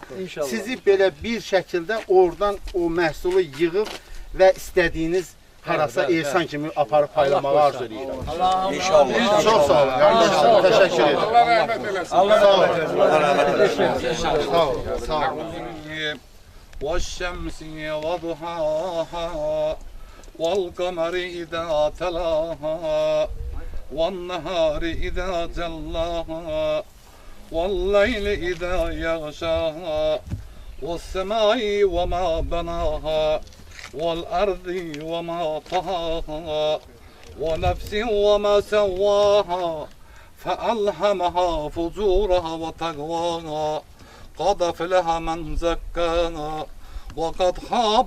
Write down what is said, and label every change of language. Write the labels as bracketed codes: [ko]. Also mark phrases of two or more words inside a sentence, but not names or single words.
[az] Sizi belə bir şəkildə oradan o məhsulu yığıb və istədiyiniz harasa Eysan kimi aparıb paylamağı arzu edirəm. İnşallah. Çox sağ olun, qardaşlar. Təşəkkür edirəm. Allah rəhmət eləsin. Allah rəhmət eləsin. Sağ olun. Sağ olun. [ar] وَالشَّمْسِ وَضُحَاهَا وَالْقَمَرِ إِذَا تَلَاهَا وَالنَّهَارِ إِذَا جَلَّاهَا وَاللَّيْلِ إِذَا يَغْشَاهَا وَالسَّمَاءِ وَمَا بَنَاهَا وَالْأَرْضِ وَمَا طَحَاهَا وَنَفْسٍ وَمَا سَوَّاهَا فَأَلْهَمَهَا فُجُورَهَا وَتَقْوَاهَا قَدْ أَفْلَحَ مَنْ زَكَّاهَا وَقَدْ خَابَ